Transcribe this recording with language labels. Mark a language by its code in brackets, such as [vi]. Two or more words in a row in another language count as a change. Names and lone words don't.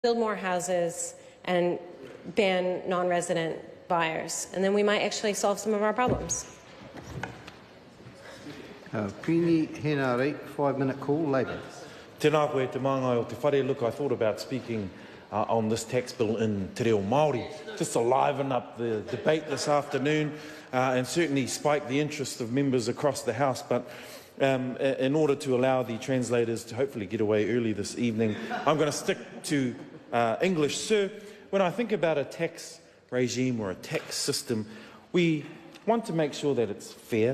[en] build more houses and ban non-resident buyers, and then we might actually solve some of our problems. Peeni Henare, 5-minute call, Labour. [mi] Tēnā koe te māngai o te whare. [en] Look, I thought about speaking on this tax bill in te reo Māori, just to liven up the debate this afternoon and certainly spike the interest of members across the House. But in order to allow the translators to hopefully get away early this evening, I'm going to stick to English. Sir, when I think about a tax regime or a tax system, we want to make sure that it's fair,